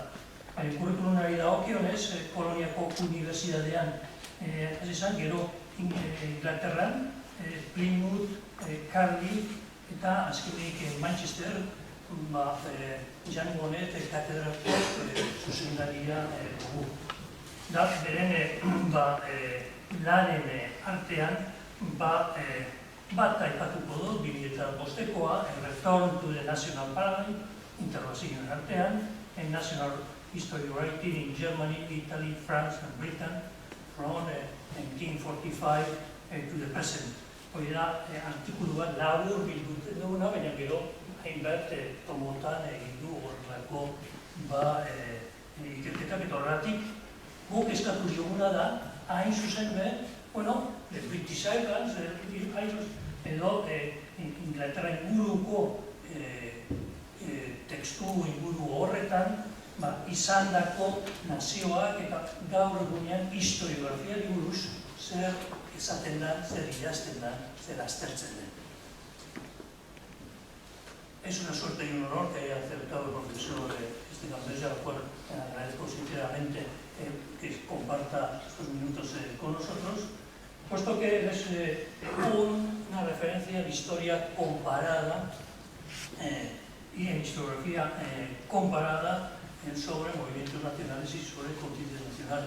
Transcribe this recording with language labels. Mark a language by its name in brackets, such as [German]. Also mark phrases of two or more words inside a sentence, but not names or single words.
[Basque] Kurrikulumari dagokionez, Poloniako Unibertsitatean hasi zen, gero Inglaterran, Plymouth, Cardiff eta azkenik Manchester, Jean Monnet katedrako zuzendaria dugu. Da, beren lanen artean bat aipatuko dut, 2005koa, Return to the National Parliament, interlazioen artean, National History Writing in Germany, Italy, France and Britain from 1945 to the present. Hori da, artikulu bat labur bilduten duguna, baina gero hainbat tomotan egin du horrelako ikerketak, eta horregatik guk eskatu dioguna da, hain zuzen be, the British Islands, edo Inglaterra inguruko tekstu inguru horretan izandako nazioak eta gaur egunean historiografiari buruz zer esaten da, zer idazten da, zer aztertzen den. [Spanish] Es una suerte y un honor que haya aceptado el profesor este campesino, al cual agradezco sinceramente que comparta estos minutos con nosotros, puesto que es una referencia de historia comparada y en historiografía comparada sobre movimientos nacionales y sobre continentes nacionales.